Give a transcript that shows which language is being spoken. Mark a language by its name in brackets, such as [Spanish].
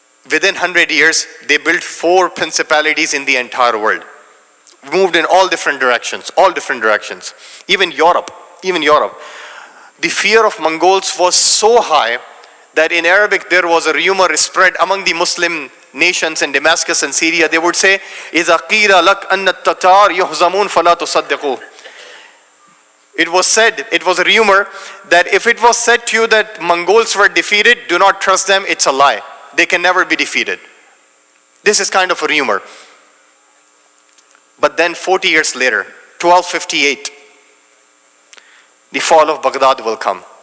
[English] Within 100 years, they built 4 principalities in the entire world. Moved in all different directions, Even Europe. The fear of Mongols was so high that in Arabic there was a rumor spread among the Muslim nations in Damascus and Syria. They would say, [Arabic] إِذَا قِيلَ لَكْ أَنَّ التَّتَارِ يُحْزَمُونَ فَلَا تُصَدِّقُوا. [English] It was a rumor that if it was said to you that Mongols were defeated, do not trust them, it's a lie. They can never be defeated. This is kind of a rumor. But then 40 years later, 1258, the fall of Baghdad will come.